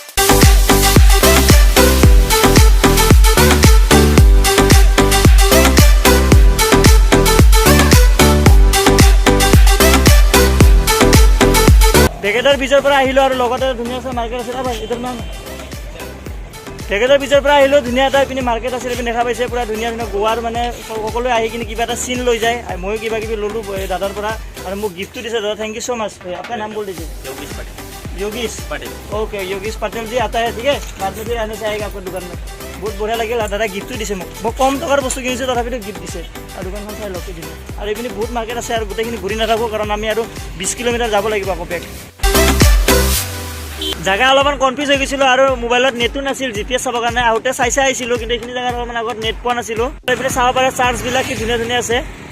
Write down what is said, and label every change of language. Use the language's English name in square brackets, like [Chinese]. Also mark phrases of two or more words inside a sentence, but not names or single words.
[Assamese] ভেগেদাৰ বীজৰ পৰা আহিলোঁ আৰু লগতে ধুনীয়া আছে মাৰ্কেট আছে ভেগেদাৰ বীজৰ পৰা আহিলোঁ ধুনীয়া এটা এইপিনে মাৰ্কেট আছে এইপিনে দেখা পাইছে পূৰা ধুনীয়া ধুনীয়া গোৱাৰ মানে সকলোৱে আহি কিনে কিবা এটা চিন লৈ যায় ময়ো কিবা কিবি ল'লোঁ দাদাৰ পৰা আৰু মোক গিফ্টটো দিছে দাদা [English] thank you so much [Assamese] আপোনাৰ নাম [Hindi] बोल दीजिए योगेश पटेल ओके योगेश पटेल जी आता है ठीक है बाद में फिर आने से आएगा आपका दुकान में बहुत बढ़िया [Assamese] লাগিল দাদা গিফ্টটো দিছে মোক কম টকাৰ বস্তু কিনিছোঁ তথাপিতো গিফ্ট দিছে আৰু দোকানখন চাই লওক দিছে আৰু এইপিনে বহুত মাৰ্কেট আছে আৰু গোটেইখিনি ঘূৰি নাথাকোঁ কাৰণ আমি আৰু 20 কিলোমিটাৰ যাব লাগিব আকৌ বেক জাগা অলপমান কনফিউজ হৈ গৈছিলোঁ আৰু মোবাইলত নেটো নাছিল GPS চাবৰ কাৰণে আহোঁতে চাই আহিছিলোঁ কিন্তু এইখিনি জেগাত অলপমান আগত নেট পোৱা নাছিলোঁ এইপিনে চাব পাৰে চাৰ্চবিলাক কি ধুনীয়া ধুনীয়া আছে